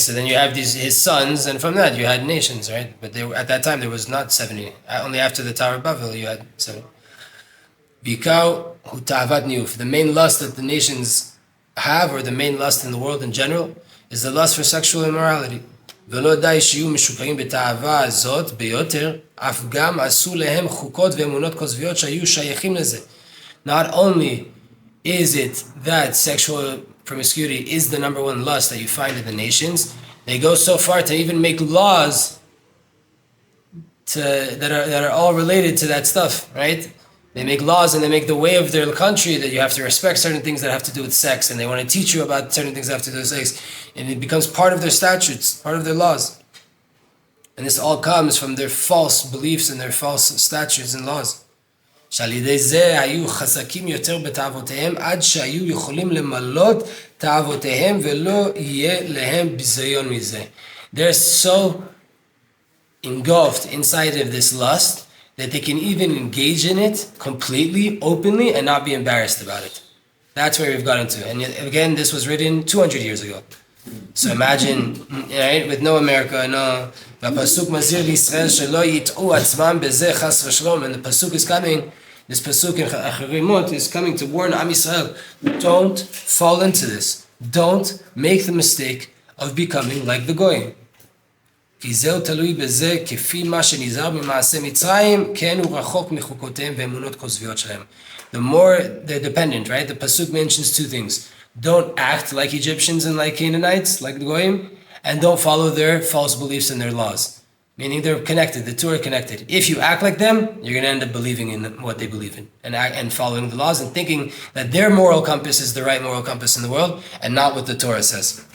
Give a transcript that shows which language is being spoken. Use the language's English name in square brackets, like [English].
[English] So then you have his sons, and from that you had nations, right? But at that time there was not 70. Only after the Tower of Babel you had 70. [Hebrew] Bikau hu ta'avat niyuf. [English] The main lust that the nations have, or the main lust in the world in general, is the lust for sexual immorality. [Hebrew] ולא די שיהיו משופעים בתאווה הזאת ביותר, אף גם עשו להם חוקות ואמונות כוזביות שהיו שייכים לזה. [English] Not only is it that sexual promiscuity is the number one lust that you find in the nations, they go so far to even make laws that are all related to that stuff, right? They make laws and they make the way of their country that you have to respect certain things that have to do with sex, and they want to teach you about certain things that have to do with sex, and it becomes part of their statutes, part of their laws. And this all comes from their false beliefs and their false statutes and laws. [Hebrew] שעל-ידי זה היו חזקים יותר בתאוותיהם עד שהיו יכולים למלות תאוותיהם ולא יהיה להם ביזיון מזה. [English] They're so engulfed inside of this lust that they can even engage in it completely, openly, and not be embarrassed about it. That's where we've gotten to. And again, this was written 200 years ago. So imagine, right, with no America, no... [Hebrew] והפסוק מזהיר לישראל שלא יטעו עצמם בזה חס ושלום, [English] and the pasuk is coming, this pasuk in Achrei is coming to warn Am Yisrael, don't fall into this. Don't make the mistake of becoming like the goyim. [Hebrew] כי זהו תלוי בזה כפי מה שנזהר במעשה מצרים, כן הוא רחוק מחוקותיהם ואמונות כוזביות שלהם. [English] The more they're dependent, right? The pasuk mentions two things. Don't act like Egyptians and like Canaanites, like the Goyim, and don't follow their false beliefs and their laws. Meaning they're connected, the two are connected. If you act like them, you're going to end up believing in what they believe in and following the laws and thinking that their moral compass is the right moral compass in the world and not what the Torah says.